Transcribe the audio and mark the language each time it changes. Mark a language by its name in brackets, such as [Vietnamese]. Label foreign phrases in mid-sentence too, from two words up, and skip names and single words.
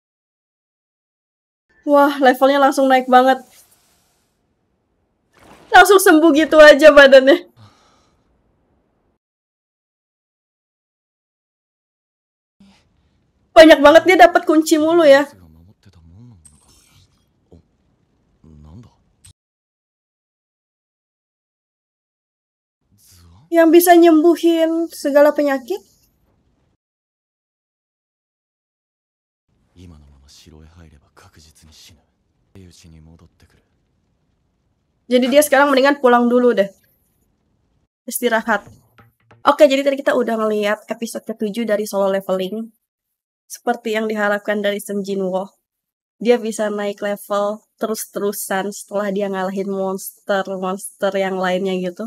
[Indonesian] Wah, levelnya langsung naik banget. Langsung sembuh gitu aja badannya. banyak banget dia dapat kunci mulu ya. [Japanese] が守ってたもんなのか。お、なんだ。図案 [Indonesian] Yang bisa nyembuhin segala penyakit. [Japanese] 今のまま城へ入れば確実に死ぬ。うちに戻ってくる。 [Indonesian] Jadi dia sekarang mendingan pulang dulu deh. Istirahat. Oke, jadi tadi kita udah ngeliat episode ke-7 dari Solo Leveling. Seperti yang diharapkan dari Sung Jinwoo. Dia bisa naik level terus-terusan setelah dia ngalahin monster-monster yang lainnya gitu.